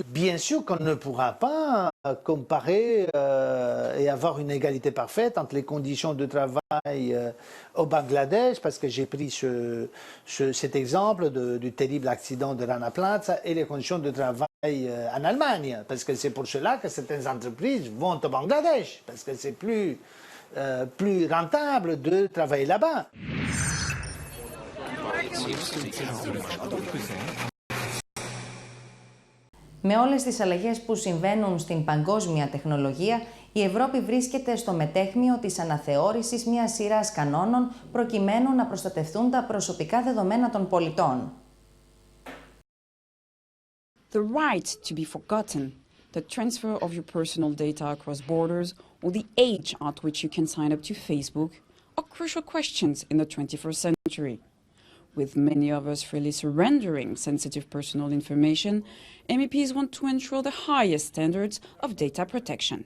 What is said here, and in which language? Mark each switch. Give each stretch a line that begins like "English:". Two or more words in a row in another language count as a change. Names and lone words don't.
French: Bien sûr qu'on ne pourra pas comparer et avoir une égalité parfaite entre les conditions de travail au Bangladesh, parce que j'ai pris cet exemple du terrible accident de Rana Plaza, et les conditions de travail en Allemagne, parce que c'est pour cela que certaines entreprises vont au Bangladesh, parce que c'est plus rentable de travailler là-bas.
Greek: Με όλες τις αλλαγές που συμβαίνουν στην παγκόσμια τεχνολογία, η Ευρώπη βρίσκεται στο μετέχμιο της αναθεώρησης μιας σειράς κανόνων προκειμένου να προστατευτούν τα προσωπικά δεδομένα των πολιτών.
English: The right to be forgotten, the transfer of your personal data across borders, or the age at which you can sign up to Facebook are crucial questions in the 21st century. With many of us freely surrendering sensitive personal information, MEPs want to ensure the highest standards of data protection.